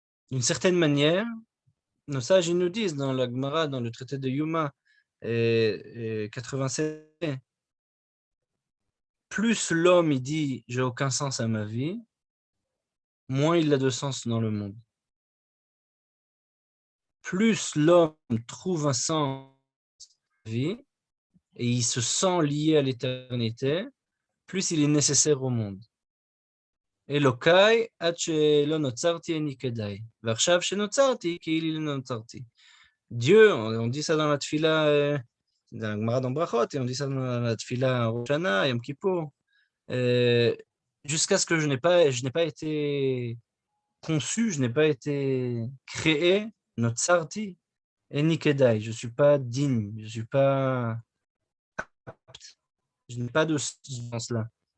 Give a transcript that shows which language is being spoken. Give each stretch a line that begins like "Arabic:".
French: D'une certaine manière, nos sages ils nous disent dans la Gemara, dans le traité de Yuma 87, plus l'homme il dit j'ai aucun sens à ma vie, moins il a de sens dans le monde. Plus l'homme trouve un sens à sa vie et il se sent lié à l'éternité, plus il est nécessaire au monde.
Hebrew: Elokai עד שלא נוצרתי איני כדאי, ועכשיו שנוצרתי כאילו לא נוצרתי.
French: Dieu, on dit ça dans la tfila, dans la Gemara dans Brachot, et on dit ça dans la tfila Rosh Hashanah, Yom Kippour, jusqu'à ce que je n'ai pas été conçu, je n'ai pas été créé,
Hebrew: notzarti, eni kedai,
French: je ne suis pas digne, je ne suis pas apte, je n'ai pas de ce sens-là.